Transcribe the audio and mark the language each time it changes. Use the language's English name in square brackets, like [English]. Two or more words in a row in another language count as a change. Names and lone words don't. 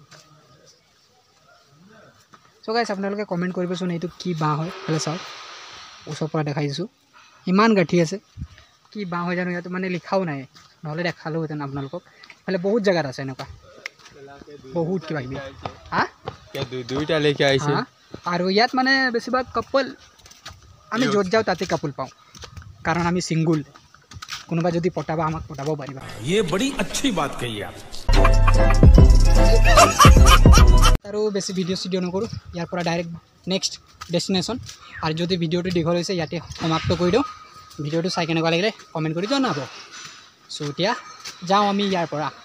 [Assamese] চ' গাইছ আপোনালোকে কমেণ্ট কৰিবচোন এইটো কি বাঁহ হয় ভালে চাওক ওচৰৰ পৰা দেখাই দিছোঁ ইমান গাঁঠি আছে কি বাঁহ হৈ জানো ইয়াত মানে লিখাও নাই নহ'লে দেখালোহেঁতেন আপোনালোকক এইফালে বহুত জেগাত আছে এনেকুৱা বহুত কিবা কিবি হা দুইটা লেকে আহিছে আৰু ইয়াত মানে বেছিভাগ কাপল আমি য'ত যাওঁ তাতে কাপল পাওঁ কাৰণ আমি ছিংগুল কোনোবা যদি পটাবা আমাক পটাব পাৰিবা [Hindi] ये बड़ी अच्छी बात कही आप [Assamese] আৰু বেছি ভিডিঅ' চিডিঅ' নকৰোঁ ইয়াৰ পৰা ডাইৰেক্ট নেক্সট ডেষ্টিনেশ্যন আৰু যদি ভিডিঅ'টো দীঘল হৈছে ইয়াতে সমাপ্ত কৰি দিওঁ ভিডিঅ'টো চাই কেনেকুৱা লাগিলে কমেণ্ট কৰি জনাব চ' এতিয়া যাওঁ আমি ইয়াৰ পৰা